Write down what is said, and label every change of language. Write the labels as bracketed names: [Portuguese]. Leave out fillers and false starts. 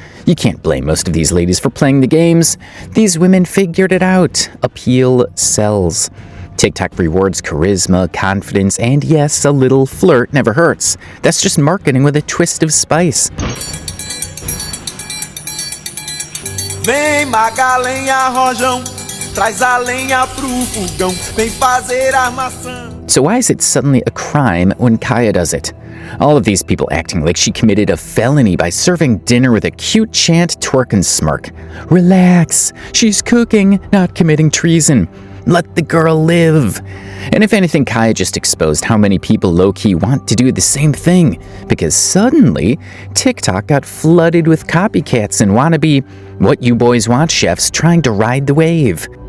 [English] You can't blame most of these ladies for playing the games. These women figured it out. Appeal sells. TikTok rewards charisma, confidence, and yes, a little flirt never hurts. That's just marketing with a twist of spice. [Portuguese] Vem magalenha rojão, traz a lenha pro fogão, vem fazer armação. [English] So why is it suddenly a crime when Kaia does it? All of these people acting like she committed a felony by serving dinner with a cute chant, twerk, and smirk. Relax, she's cooking, not committing treason. Let the girl live. And if anything, Kaia just exposed how many people low-key want to do the same thing, because suddenly, TikTok got flooded with copycats and wannabe what you boys want chefs trying to ride the wave.